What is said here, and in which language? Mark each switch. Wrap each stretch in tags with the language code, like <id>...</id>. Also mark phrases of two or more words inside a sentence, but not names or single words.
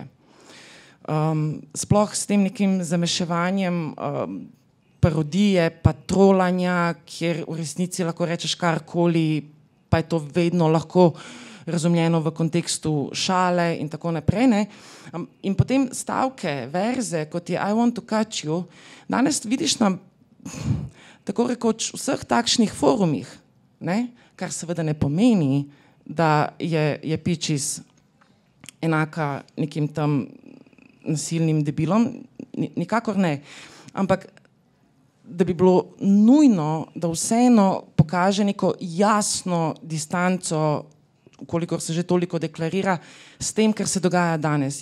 <sl>Sploh s tem nekim zameševanjem parodije, pa trolanja, kjer v resnici lahko rečeš karkoli, pa je to vedno lahko razumljeno v kontekstu šale in tako naprej. In potem stavke, verze, kot je</sl> <en>I want to cut you,</en> <sl>danes vidiš na tako rekoč vseh takšnih forumih, kar seveda ne pomeni, da je Peaches enaka nekim tam nasilnim debilom, nikakor ne. Ampak da bi bilo nujno, da vseeno pokaže neko jasno distanco, kolikor se že toliko deklarira, s tem, kar se dogaja danes.</sl>